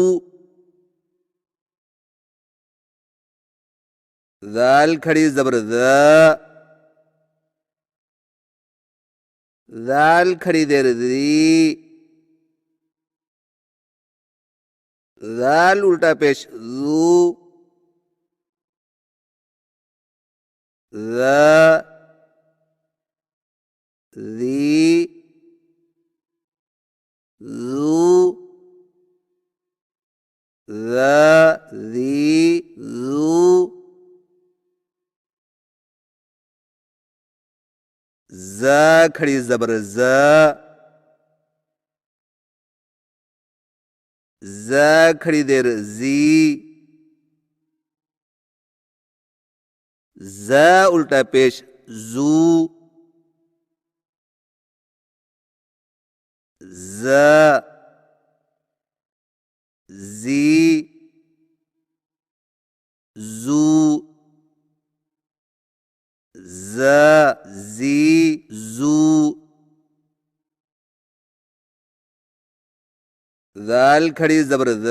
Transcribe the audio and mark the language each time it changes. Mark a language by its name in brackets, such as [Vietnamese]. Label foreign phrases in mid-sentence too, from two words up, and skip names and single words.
[Urdu] دال کھڑی زبر د، دال کھڑی دیر دی، دال الٹا پیش جو, [Arabic] ذا ذي ذو ذا ذي ذو [Urdu] ز کھڑی زبر ج کھڑی دیر جی الٹا پیش جو ج جی جو جی جو دال کھڑی زبر